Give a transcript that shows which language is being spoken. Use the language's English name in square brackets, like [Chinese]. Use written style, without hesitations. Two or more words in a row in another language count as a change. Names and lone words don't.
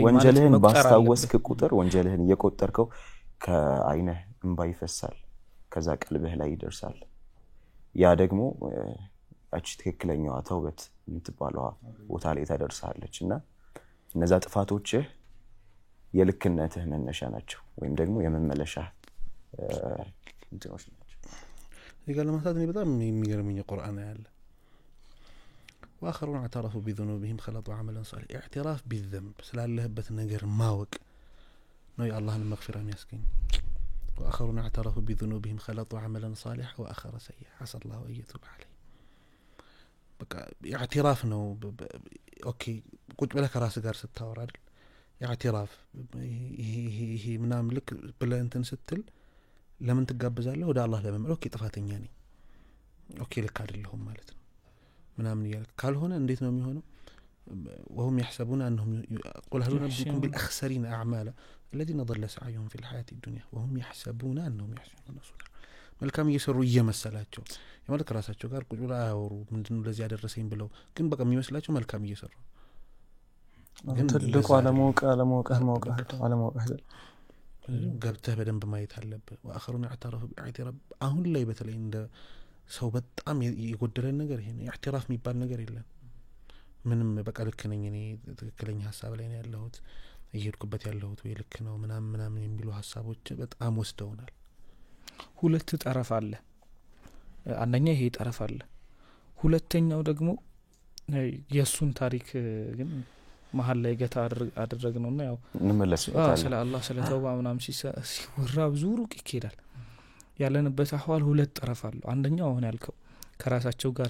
[Amharic] ወንጀልህን ባስታወስክ ቁጥር ወንጀልህን እየቆጠርከው ከአይንህ እንባ ይፈሳል፣ ከዛ ቀልብህ ላይ ይደርሳል። ያ ደግሞ አቺ ትክክለኛዋ ተውበት የምትባለው ቦታ ላይ ተደርሳለችና እነዛ ጥፋቶች የልክነትህ መነሻ ናቸው ወይም ደግሞ የመመለሻ እንትኖች ናቸው። ይገል ለማሳት ነው በጣም የሚገርመኝ ቁርአን ያለ [Arabic] واخرون اعترفوا بذنوبهم خلطوا عملا صالحا اعتراف بالذنب [Amharic] ስላለህበት ነገር ማወቅ ነው የአላህን መግፊራ የሚያስገኝ። [Arabic] واخرون اعترفوا بذنوبهم خلطوا عملا صالحا واخر سيئا عسى الله ان يتوب عليه [Amharic] በቃ اعتراف ነው። ኦኬ ቁጭ ብለህ ከራስ ጋር ስታወራ አይደል اعتراف ይሄ ምናምን ልክ ብለህ እንትን ስትል ለምን ትጋበዛለህ? ወደ አላህ ለመመለስ ኦኬ ጥፋተኛ ነኝ ኦኬ ልክ አይደለሁም ማለት ነው ምናምን ይያልክ ካልሆነ እንዴት ነው የሚሆነው? [Arabic] وهم يحسبون انهم قل هل نبئكم بالاخسرين اعمالا الذين ضل سعيهم في الحياه الدنيا وهم يحسبون انهم يحسنون صنعا [Amharic] መልካም እየሰሩ እየመሰላቸው የማለክ ራሳቸው ጋር ቁጭ ብለው አያወሩ ምንድነው ለዚህ ያደረሰኝ ብለው ግን በቃ የሚመስላቸው መልካም እየሰሩ ግን ትልቁ አለማወቅ ገብተህ በደንብ ማየት አለብህ። [Arabic] واخرون اعترفوا باعتراف [Amharic] አሁን ላይ በተለይ እንደ ሰው በጣም የጎደለን ነገር ይሄ ነው። اعتراف የሚባል ነገር የለም። ምንም በቃ ልክ ነኝ እኔ ትክክለኛ ሐሳብ ላይ ነው ያለሁት እየሄድኩበት ያለሁት ወይ ልክ ነው ምናምን የሚሉ ሐሳቦች በጣም ወስደውናል። ሁለት ጠረፍ አለ። አንደኛ ይሄ ጠረፍ አለ። ሁለተኛው ደግሞ የሱን ታሪክ ግን መሐል ላይ ገታ አደረግነውና ያው እንመለስበታለን። ስለ አላህ ስለ ተውባ ምናምን ሲወራ ብዙ ሩቅ ይኬዳል። ያለንበት አህዋል ሁለት ጠረፍ አለ። አንደኛው አሁን ያልከው ከራሳቸው ጋር